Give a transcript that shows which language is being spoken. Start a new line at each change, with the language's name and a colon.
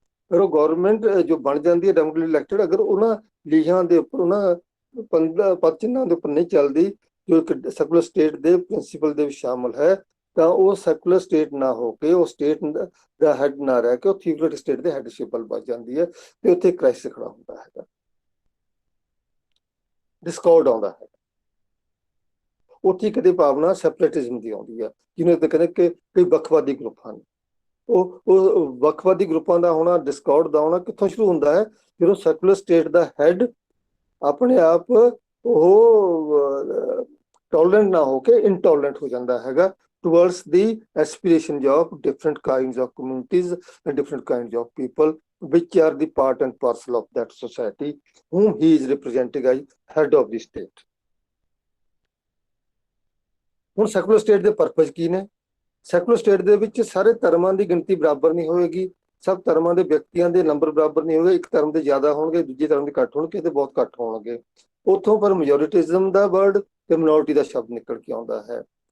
Punjabi: ਪਰ ਉਹ ਗਵਰਨਮੈਂਟ ਜੋ ਬਣ ਜਾਂਦੀ ਹੈ ਡੈਮੋਕ੍ਰੇਟਿਕਲੀ ਇਲੈਕਟਡ, ਅਗਰ ਉਹਨਾਂ ਲੀਹਾਂ ਦੇ ਉੱਪਰ, ਉਹਨਾਂ ਪਦ ਚਿੰਨ੍ਹਾਂ ਦੇ ਉੱਪਰ ਨਹੀਂ ਚੱਲਦੀ ਜੋ ਇੱਕ ਸੈਕੂਲਰ ਸਟੇਟ ਦੇ ਪ੍ਰਿੰਸੀਪਲ ਦੇ ਵਿੱਚ ਸ਼ਾਮਲ ਹੈ, ਤਾਂ ਉਹ ਸੈਕੂਲਰ ਸਟੇਟ ਨਾ ਹੋ ਕੇ, ਉਹ ਸਟੇਟ ਦਾ ਹੈਡ ਨਾ ਰਹਿ ਕੇ, ਉਹ ਥੀਓਕ੍ਰੈਟਿਕ ਸਟੇਟ ਦੇ ਹੈਡਸ਼ਿਪ ਵੱਲ ਵੱਜ ਜਾਂਦੀ ਹੈ, ਤੇ ਉੱਥੇ ਕ੍ਰਾਈਸਿਸ ਖੜਾ ਹੁੰਦਾ ਹੈਗਾ, ਡਿਸਕੌਰਡ ਆਉਂਦਾ ਹੈ। ਉੱਥੇ ਕਦੇ ਭਾਵਨਾ ਸੈਪਰੇਟਿਜ਼ਮ ਦੀ ਆਉਂਦੀ ਹੈ, ਜਿਹਨੂੰ ਤੇ ਕਹਿੰਦੇ ਕਿ ਕਈ ਵੱਖਵਾਦੀ ਗਰੁੱਪ ਹਨ। ਉਹ ਵੱਖਵਾਦੀ ਗਰੁੱਪਾਂ ਦਾ ਹੋਣਾ, ਡਿਸਕੌਰਡ ਦਾ ਹੋਣਾ ਕਿੱਥੋਂ ਸ਼ੁਰੂ ਹੁੰਦਾ ਹੈ? ਜਦੋਂ ਸੈਕੂਲਰ ਸਟੇਟ ਦਾ ਹੈਡ ਆਪਣੇ ਆਪ ਉਹ ਟੋਲਰੈਂਟ ਨਾ ਹੋ ਕੇ ਇਨਟੋਲਰੈਂਟ ਹੋ ਜਾਂਦਾ ਹੈਗਾ
English: towards the aspirations of different kinds of communities and different kinds of people which are the part and parcel of that society whom he is representing as head of the state.
Punjabi: ਹੁਣ secular state ਦੇ purpose ਕੀ ਨੇ? Secular state ਦੇ ਵਿੱਚ ਸਾਰੇ ਧਰਮਾਂ ਦੀ ਗਿਣਤੀ ਬਰਾਬਰ ਨਹੀਂ ਹੋਏਗੀ, ਸਭ ਧਰਮਾਂ ਦੇ ਵਿਅਕਤੀਆਂ ਦੇ ਨੰਬਰ ਬਰਾਬਰ ਨਹੀਂ ਹੋਣਗੇ, ਇੱਕ ਧਰਮ ਦੇ ਜ਼ਿਆਦਾ ਹੋਣਗੇ, ਦੂਜੇ ਧਰਮ ਦੇ ਘੱਟ ਹੋਣਗੇ, ਤੇ ਬਹੁਤ ਘੱਟ ਹੋਣਗੇ। ਉੱਥੋਂ ਪਰ ਮੈਜੋਰਿਟਿਜ਼ਮ ਦਾ ਵਰਡ ਤੇ ਮਿਨੋਰਿਟੀ ਦਾ ਸ਼ਬਦ ਨਿਕਲ ਕੇ ਆਉਂਦਾ ਹੈ।